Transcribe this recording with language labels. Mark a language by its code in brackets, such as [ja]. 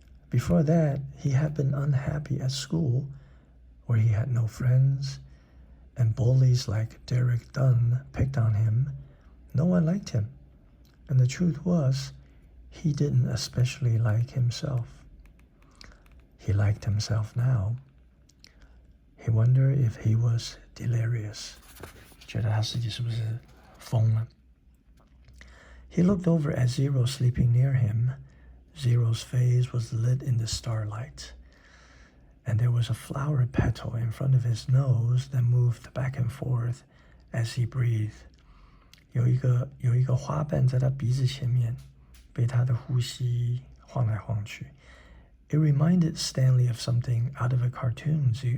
[en] Before that, he had been unhappy at school, where he had no friends, and bullies like Derek Dunn picked on him. No one liked him, and the truth was, he didn't especially like himself. He liked himself now. He wondered if he was delirious. [zh] 觉得他自己是不是疯了？ [en] He looked over at Zero sleeping near him. Zero's face was lit in the starlight, and there was a flower petal in front of his nose that moved back and forth as he breathed. [zh] 有一个花瓣在他鼻子前面，被他的呼吸晃来晃去。 [en] It reminded Stanley of something out of a cartoon.